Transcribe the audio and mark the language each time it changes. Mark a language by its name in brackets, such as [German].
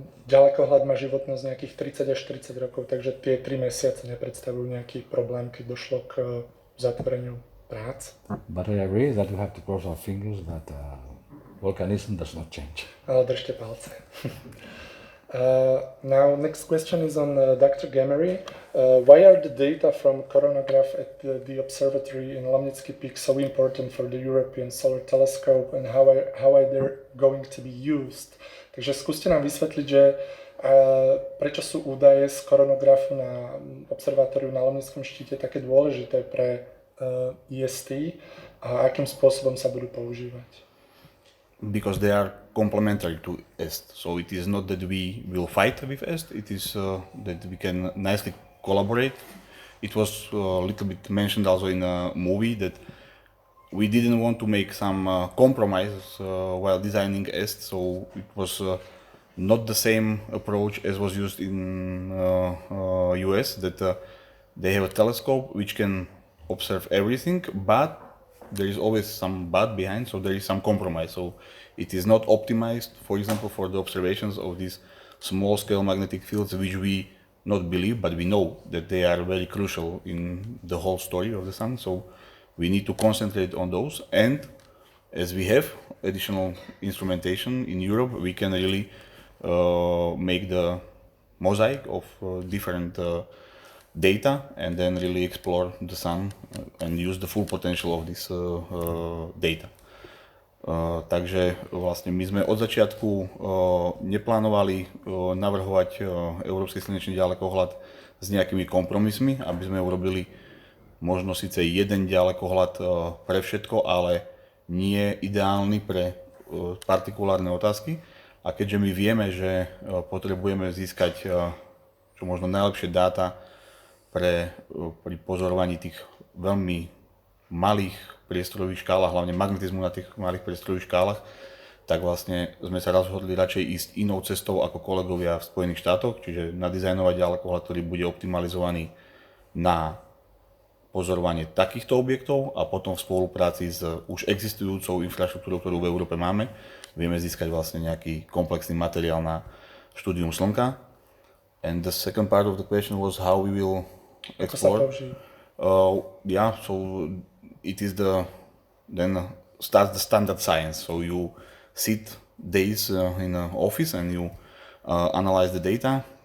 [Slovak] Ďalekohľad má životnosť nejakých 30 až 40 rokov, takže tie 3 mesiace nepredstavujú nejaký problém, keď došlo k zatvoreniu prác. [English] But I agree that we have to cross our fingers that volcanism does not change. [Slovak] Ale držte palce. [English] Now, next question is on Dr. Gemery. Why are the data from coronagraph at the observatory in Lomnický Peak so important for the European Solar Telescope and how are they going to be used? [Slovak] Takže skúste nám vysvetliť, že prečo sú údaje z koronografu na observatóriu na Lomnickom štíte také dôležité pre EST a akým spôsobom sa budú používať? [English] Because they are complementary to EST. So it is not that we will fight with EST, it is that we can nicely collaborate. It was a little bit mentioned also in a movie that we didn't want to make some compromises while designing EST, so it was not the same approach as was used in US, that they have a telescope which can observe everything, but there is always some but behind, so there is some compromise. So it is not optimized, for example, for the observations of these small-scale magnetic fields, which we not believe, but we know that they are very crucial in the whole story of the sun. So we need to concentrate on those, and as we have additional instrumentation in Europe, we can really make the mosaic of different data and then really explore the sun and use the full potential of this data. [Slovak] Takže vlastne my sme od začiatku neplánovali navrhovať európsky slnečný ďalekohľad s nejakými kompromismi, aby sme urobili možno síce jeden ďalekohľad pre všetko, ale nie ideálny pre partikulárne otázky. A keďže my vieme, že potrebujeme získať čo možno najlepšie dáta pri pozorovaní tých veľmi malých priestorových škálach, hlavne magnetizmu na tých malých priestorových škálach, tak vlastne sme sa rozhodli radšej ísť inou cestou ako kolegovia v Spojených štátoch, čiže nadizajnovať ďalekohľad, ktorý bude optimalizovaný na pozorovanie takýchto objektov a potom v spolupráci s už existujúcou infraštruktúrou, ktorú v Európe máme, vieme získať vlastne nejaký komplexný materiál na štúdium Slnka. [English] And the second part of the question was how we will explore. So it is then starts the standard science. So you sit days in an office and you analyze the data.